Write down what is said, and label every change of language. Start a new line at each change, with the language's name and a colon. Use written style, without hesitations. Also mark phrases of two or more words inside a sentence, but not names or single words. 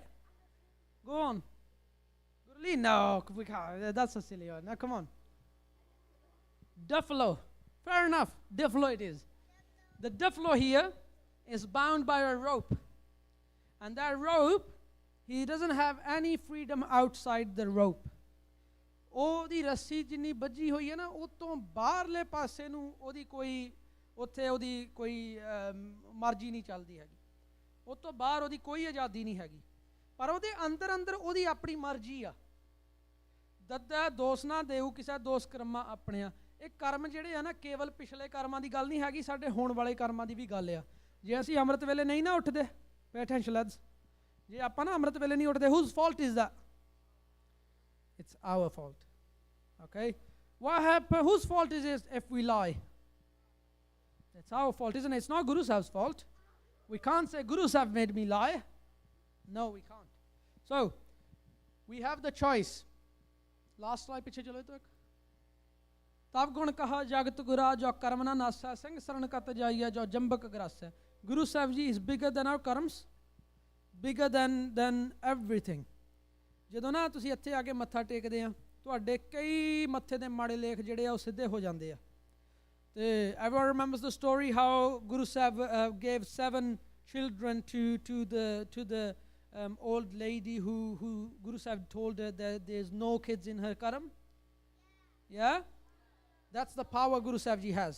English: Go on. No, we can't. That's a silly one. Now come on. Duffalo. Fair enough. Duffalo it is. The duffalo here is bound by a rope. And that rope, he doesn't have any freedom outside the rope.
Punjabi: ਉਹਦੀ ਰੱਸੀ ਜਿੰਨੀ ਬੱਝੀ ਹੋਈ ਹੈ ਨਾ, ਉਹ ਤੋਂ ਬਾਹਰਲੇ ਪਾਸੇ ਨੂੰ ਉਹਦੀ ਕੋਈ ਉੱਥੇ ਉਹਦੀ ਕੋਈ ਮਰਜ਼ੀ ਨਹੀਂ ਚੱਲਦੀ ਹੈਗੀ, ਉਹ ਤੋਂ ਬਾਹਰ ਉਹਦੀ ਕੋਈ ਆਜ਼ਾਦੀ ਨਹੀਂ ਹੈਗੀ, ਪਰ ਉਹਦੇ ਅੰਦਰ ਅੰਦਰ ਉਹਦੀ ਆਪਣੀ ਮਰਜ਼ੀ ਆ। ਦੱਦਾ ਦੋਸ ਨਾ ਦੇਊ ਕਿਸੇ ਦੋਸ ਕਰਮਾਂ ਆਪਣਿਆਂ। ਇਹ ਕਰਮ ਜਿਹੜੇ ਆ ਨਾ, ਕੇਵਲ ਪਿਛਲੇ ਕਰਮਾਂ ਦੀ ਗੱਲ ਨਹੀਂ ਹੈਗੀ, ਸਾਡੇ ਹੋਣ ਵਾਲੇ ਕਰਮਾਂ ਦੀ ਵੀ ਗੱਲ ਆ। ਜੇ ਅਸੀਂ ਅੰਮ੍ਰਿਤ ਵੇਲੇ ਨਹੀਂ ਨਾ ਉੱਠਦੇ,
English: pay attention lads,
Punjabi: ਜੇ ਆਪਾਂ ਨਾ ਅੰਮ੍ਰਿਤ ਵੇਲੇ ਨਹੀਂ ਉੱਠਦੇ,
English: whose fault is that? It's our fault. Okay? What happened? Whose fault is it if we lie? It's our fault, isn't it? It's not Guru Sahib's fault. We can't say Guru Sahib made me lie. No, we can't. So, we have the choice. Last slide,
Punjabi: ਪਿੱਛੇ ਚੱਲੋ ਤਾਂ ਇੱਕ. ਤਬ ਗੁਣ ਕਹਾ ਜਗਤ ਗੁਰਾ ਜਉ ਕਰਮੁ ਨ ਨਾਸੈ ਸਿੰਘ ਸਰਨ ਕਤ ਜਾਈਐ ਜਉ ਜੰਬੁਕੁ ਗ੍ਰਾਸੈ.
English: Guru Sahib ji is bigger than our karms, bigger than everything.
Punjabi: ਜਦੋਂ ਨਾ ਤੁਸੀਂ ਇੱਥੇ ਆ ਕੇ ਮੱਥਾ ਟੇਕਦੇ ਆ, ਤੁਹਾਡੇ ਕਈ ਮੱਥੇ ਦੇ ਮਾੜੇ ਲੇਖ ਜਿਹੜੇ ਆ ਉਹ ਸਿੱਧੇ ਹੋ ਜਾਂਦੇ ਆ।
English: ਤੇ everyone remembers the story how Guru Sahib gave 7 children to the old lady who Guru Sahib told her that there's no kids in her karam? Yeah? That's the power Guru Sahib Ji has.